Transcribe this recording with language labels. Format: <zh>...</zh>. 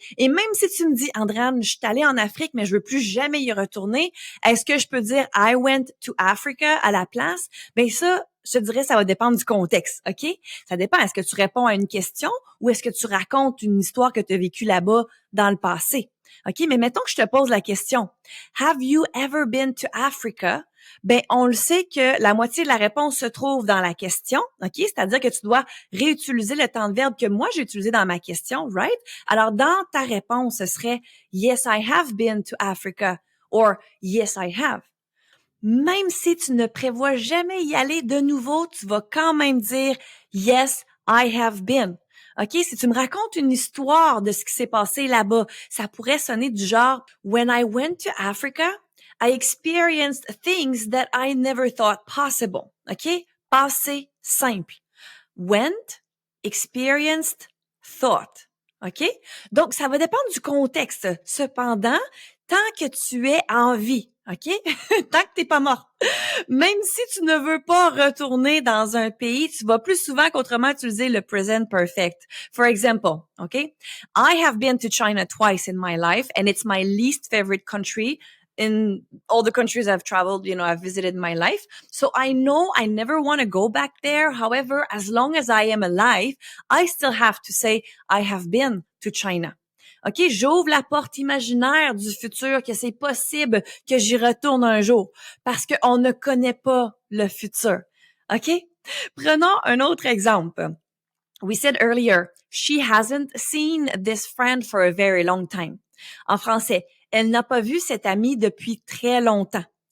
<fr>Et même si tu me dis, Andréane, je suis allée en Afrique, mais je veux plus jamais y retourner, est-ce que je peux dire</fr> <en>I went to Africa</en> <fr>à la place? Ben ça, je te dirais, ça va dépendre du contexte, OK? Ça dépend. Est-ce que tu réponds à une question ou est-ce que tu racontes une histoire que tu as vécue là-bas dans le passé? OK? Mais mettons que je te pose la question.</fr> <en>Have you ever been to Africa?</en> <fr>Ben, on le sait que la moitié de la réponse se trouve dans la question, OK? C'est-à-dire que tu dois réutiliser le temps de verbe que moi j'ai utilisé dans ma question, right? Alors, dans ta réponse, ce serait</fr> <en>Yes, I have been to Africa or Yes, I have.</en> <fr>Même si tu ne prévois jamais y aller de nouveau, tu vas quand même dire</fr> <en>Yes, I have been.</en> <fr>OK? Si tu me racontes une histoire de ce qui s'est passé là-bas, ça pourrait sonner du genre</fr> <en>When I went to Africa, I experienced things that I never thought possible.</en> <fr>OK? Passé simple.</fr> <en>Went, experienced, thought. OK?</en> <fr>Donc, ça va dépendre du contexte. Cependant, tant que tu es en vie, OK? Tant que t'es pas morte. Même si tu ne veux pas retourner dans un pays, tu vas plus souvent qu'autrement utiliser le present perfect.</fr> <en>For example, OK? I have been to China twice in my life and it's my least favorite country in all the countries I've traveled, I've visited in my life. So I know I never want to go back there. However, as long as I am alive, I still have to say I have been to China.</en> <fr>OK, j'ouvre la porte imaginaire du futur, que c'est possible que j'y retourne un jour parce qu'on ne connaît pas le futur. OK? Prenons un autre exemple.</fr> <en>We said earlier, she hasn't seen this friend for a very long time.</en> <fr>En français, elle n'a pas vu cette amie depuis très longtemps.</fr>